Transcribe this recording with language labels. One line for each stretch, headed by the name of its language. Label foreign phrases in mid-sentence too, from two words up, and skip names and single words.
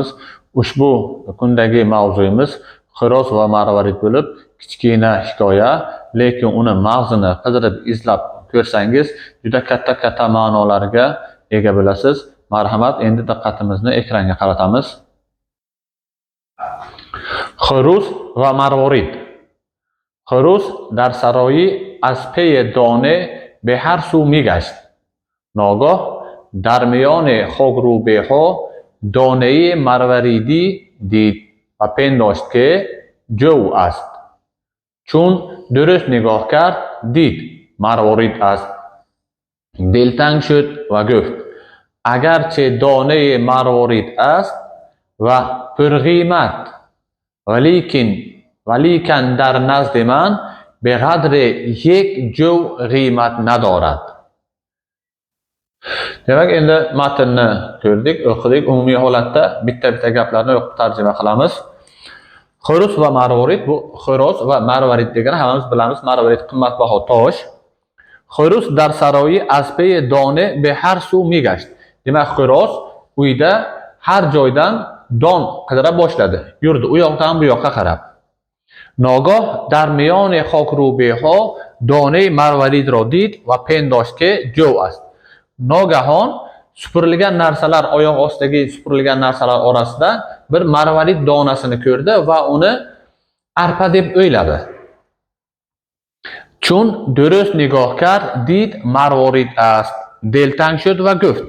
Uzbek: Ushbu kundagi mavzuyimiz xo'roz va marvarid bo'lib, kichkina hikoya, lekin uni mag'zini qidirib izlab ko'rsangiz, juda katta ma'nolarga ega bo'lasiz. Marhamat, endi diqqatimizni ekranga qaratamiz. Xo'roz va marvarid.
Persian: خروس در سرایی از پی دانه به هر سو میگشت. ناگاه در میان خاکروبه ها دانه مروریدی دید و پنداشت که جو است. چون درست نگاه کرد دید مروارید است. دلتنگ شد و گفت اگرچه دانه مروارید است و پرقیمت ولیکن در نزد من به قدر یک جو قیمت ندارد.
Uzbek: Demak, endi matnni ko'rdik, o'qidik. Umumiy holatda bitta gaplarni o'qib tarjima qilamiz. Xo'roz va marvarid, bu xo'roz va marvarid degani hammamiz bilamiz, marvarid qimmatbaho tosh.
Persian: خروس در سرایی از پی دانه به هر سو میگشت.
Uzbek: Demak, xo'roz uyda har joydan don qidira boshladi. Yurdi u yoqdan bu yoqqa qarab.
Persian: ناگاه در میان خاکروبه ها دانه مروارید را دید و پنداشت که جو است.
Uzbek: ناگهان supurilgan narsalar, oyoq ostidagi supurilgan narsalar orasida bir marvarid donasini ko'rdi va uni arpa deb o'yladi.
Persian: چون درست نگاه کرد دید مروارید است. دلتنگ شد و گفت.